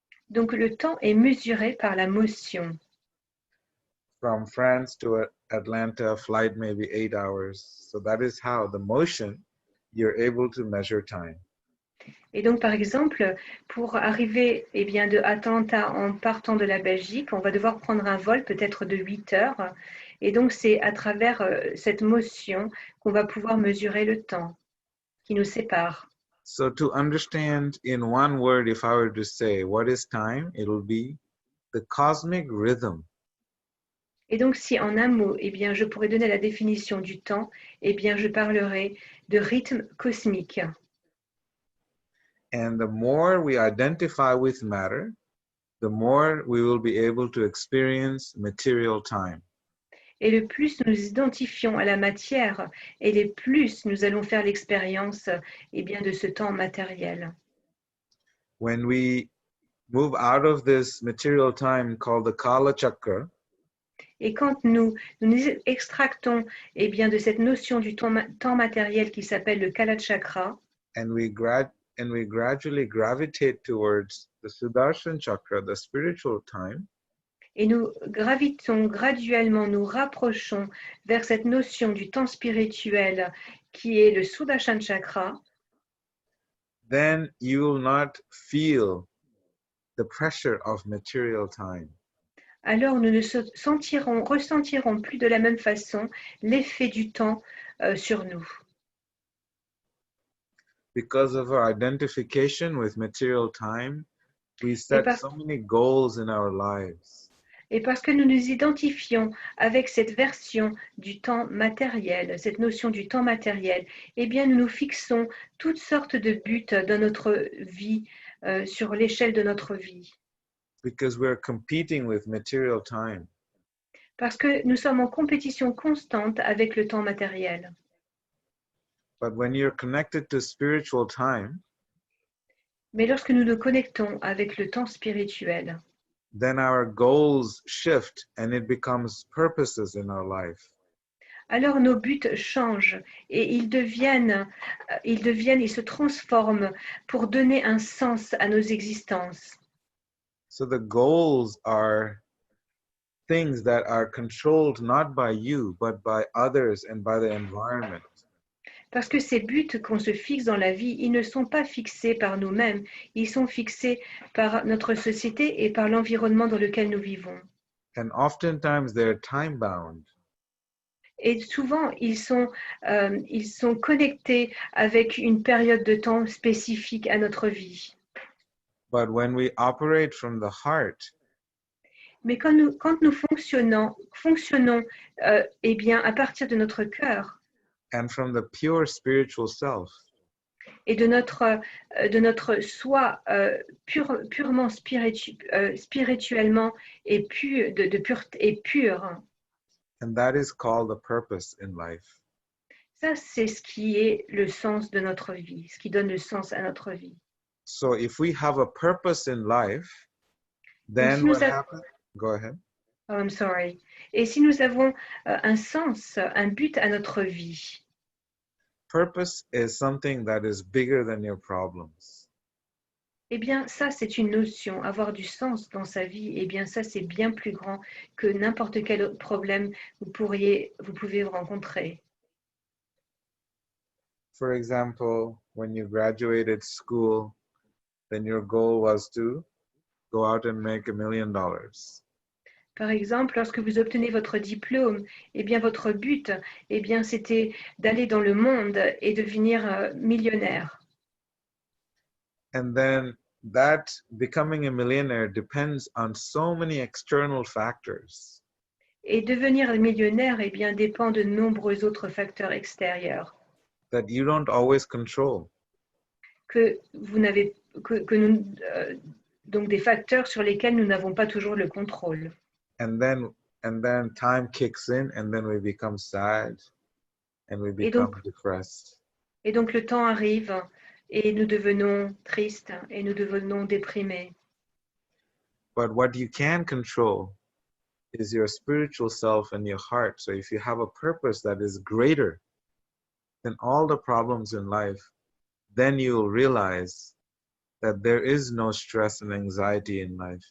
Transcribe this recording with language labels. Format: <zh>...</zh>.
<fr>Donc, le temps est mesuré par la motion.</fr> <en>From France to Atlanta, flight may be 8 hours. So that is how the motion, you're able to measure time.</en> <fr>Et donc, par exemple, pour arriver eh bien, de Atlanta en partant de la Belgique, on va devoir prendre un vol peut-être de 8 heures. Et donc, c'est à travers cette motion qu'on va pouvoir mesurer le temps qui nous sépare.</fr> <en>So to understand in one word, if I were to say, what is time? It'll be the cosmic rhythm.</en> <fr>Et donc, si en un mot, eh bien, je pourrais donner la définition du temps, eh bien, je parlerai de rythme cosmique.</fr> <en>And the more we identify with matter, the more we will be able to experience material time.</en> <fr>Et le plus nous identifions à la matière, et le plus nous allons faire l'expérience eh bien, de ce temps matériel.</fr> <en>When we move out of this material time called the Kala Chakra,</en> <fr>Et quand nous extractons eh bien, de cette notion du temps matériel qui s'appelle le Kala Chakra,</fr> <en>and we gradually gravitate towards the Sudarshan Chakra, the spiritual time,</en> <fr>et nous gravitons graduellement, nous rapprochons vers cette notion du temps spirituel qui est le Sudarshan Chakra,</fr> <en>then you will not feel the pressure of material time.</en> <fr>alors nous ne ressentirons plus de la même façon l'effet du temps sur nous.</fr> <en>because of our identification with material time, we set</en> <fr>parce-</fr> <en>so many goals in our lives.</en> <fr>Et parce que nous nous identifions avec cette version du temps matériel, cette notion du temps matériel, eh bien, nous nous fixons toutes sortes de buts dans notre vie, sur l'échelle de notre vie.</fr> <en>Because we're competing with material time.</en> <fr>Parce que nous sommes en compétition constante avec le temps matériel.</fr> <en>But when you're connected to spiritual time,</en> <fr>Mais lorsque nous nous connectons avec le temps spirituel,</fr> <en>then our goals shift and it becomes purposes in our life.</en> <fr>alors nos buts changent et ils se transforment pour donner un sens à nos existences.</fr> <en>So the goals are things that are controlled not by you, but by others and by the environment.</en> <fr>Parce que ces buts qu'on se fixe dans la vie, ils ne sont pas fixés par nous-mêmes, ils sont fixés par notre société et par l'environnement dans lequel nous vivons.</fr> <en>And oftentimes they're time bound.</en> <fr>Et souvent, ils sont connectés avec une période de temps spécifique à notre vie.</fr> <en>But when we operate from the heart,</en> <fr>Mais quand nous fonctionnons eh bien, à partir de notre cœur</fr> <en>and from the pure spiritual self,</en> <fr>et de notre soi purement spirituellement et pur, de pureté et pur,</fr> <en>and that is called the purpose in life.</en> <fr>ça c'est ce qui est le sens de notre vie, ce qui donne le sens à notre vie.</fr> <en>So if we have a purpose in life, then</en> <fr>si nous</fr> <en>what av- happens? Go ahead. Oh, I'm sorry.</en> <fr>Et si nous avons un sens, un but à notre vie,</fr> <en>Purpose is something that is bigger than your problems.</en> <fr>eh bien ça c'est une notion, avoir du sens dans sa vie, eh bien ça c'est bien plus grand que n'importe quel autre problème vous pouvez rencontrer.</fr> <en>For example, when you graduated school, then your goal was to go out and make $1 million.</en> <fr>Par exemple, lorsque vous obtenez votre diplôme, eh bien votre but, eh bien c'était d'aller dans le monde et devenir millionnaire.</fr> <en>And then that becoming a millionaire depends on so many external factors.</en> <fr>Et devenir millionnaire, eh bien dépend de nombreux autres facteurs extérieurs</fr> <en>That you don't always control.</en> <fr>que nous, donc des facteurs sur lesquels nous n'avons pas toujours le contrôle.</fr> <en>And then time kicks in and then we become sad and we</en> <fr>Et</fr> <en>become</en> <fr>donc-</fr> <en>depressed.</en> <fr>Et donc le temps arrive et nous devenons tristes et nous devenons déprimés.</fr> <en>But what you can control is your spiritual self and your heart. So if you have a purpose that is greater than all the problems in life, then you'll realize that there is no stress and anxiety in life.</en>